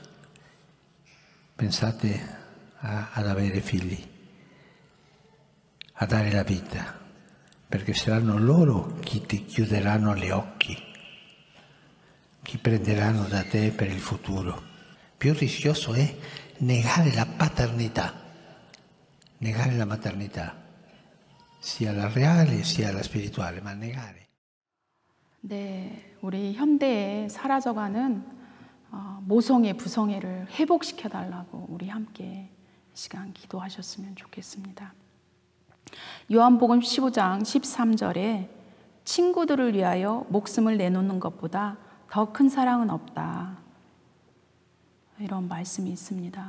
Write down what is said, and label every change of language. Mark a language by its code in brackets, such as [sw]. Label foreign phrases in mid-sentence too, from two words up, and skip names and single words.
[it] pensate ad avere figli, a dare la vita, perché saranno loro chi ti chiuderanno gli occhi, chi prenderanno da te per il futuro. Più rischioso è negare la paternità, negare la maternità, sia la reale sia la spirituale, ma negare. [ko] 네, 우리 현대에 사라져가는 모성애, 부성애를 회복시켜달라고 우리 함께 이 시간 기도하셨으면 좋겠습니다. 요한복음 15장 13절에 친구들을 위하여 목숨을 내놓는 것보다 더 큰 사랑은 없다, 이런 말씀이 있습니다.